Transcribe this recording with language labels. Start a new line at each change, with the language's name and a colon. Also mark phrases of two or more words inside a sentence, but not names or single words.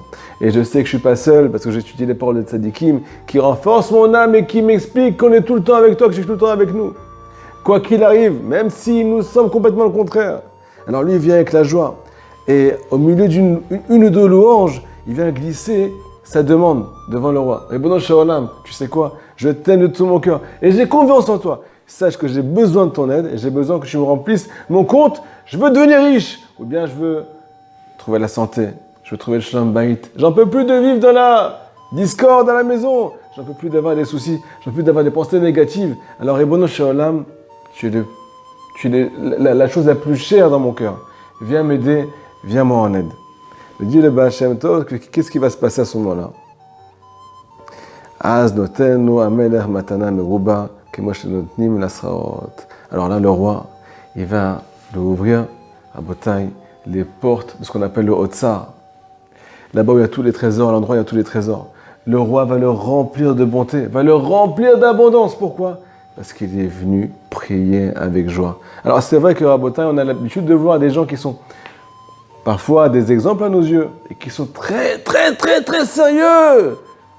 French: Et je sais que je ne suis pas seul parce que j'ai étudié les paroles de Tzadikim qui renforcent mon âme et qui m'expliquent qu'on est tout le temps avec toi, que je suis tout le temps avec nous. Quoi qu'il arrive, même si nous sommes complètement le contraire. Alors lui, il vient avec la joie. Et au milieu d'une ou deux louanges, il vient glisser sa demande devant le roi.
Hebrew: רבונו של עולם,
French: tu sais quoi? Je t'aime de tout mon cœur. Et j'ai confiance en toi. Sache que j'ai besoin de ton aide et j'ai besoin que tu me remplisses mon compte. Je veux devenir riche. Ou bien je veux trouver la santé. Je veux trouver le
Hebrew: שלום בית.
French: J'en peux plus de vivre dans la discorde dans la maison. J'en peux plus d'avoir des soucis. J'en peux plus d'avoir des pensées négatives. Alors,
Hebrew: רבונו של עולם,
French: tu es la chose la plus chère dans mon cœur. Viens m'aider, viens-moi en aide. Le Dieu de Baal Shem Tov, qu'est-ce qui va se passer à ce moment-là?
Hebrew: אז נותנו המלך מתנה מרובה כמו שנותנים לשרות.
French: Alors là, le roi, il va lui ouvrir à Botaï les portes de ce qu'on appelle le Otsar. Là-bas où il y a tous les trésors, à l'endroit où il y a tous les trésors. Le roi va le remplir de bonté, va le remplir d'abondance. Pourquoi? Parce qu'il est venu prier avec joie. Alors c'est vrai que à Botaï, on a l'habitude de voir des gens qui sont parfois des exemples à nos yeux et qui sont très, très, très, très sérieux.